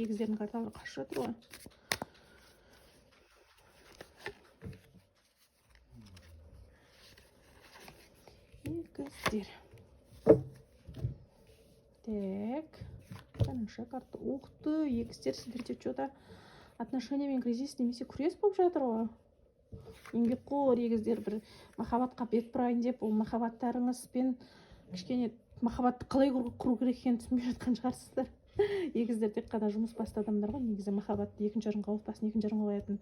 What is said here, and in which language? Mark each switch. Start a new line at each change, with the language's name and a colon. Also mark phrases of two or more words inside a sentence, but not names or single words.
Kazakh: Егіздердің карталары қашып жатыр ғой. Егіздер. Так. Бірінші карта. Ух ты, егіздер, сіздерде
Russian: что-то отношения
Kazakh: мен кризис немесе күрес болып жатыр ғой. Еңбекқор егіздер, бір махаббатқа бет бұрайын деп, ол махаббаттарыңызбен кішкене махаббатты қалай құру керек екенін түсінбей жатқан шығарсыздар. Егіздер тек қана жұмыс басты адамдар ғой, негізі махаббатты екінші орынға отбасын екінші орынға қоятын.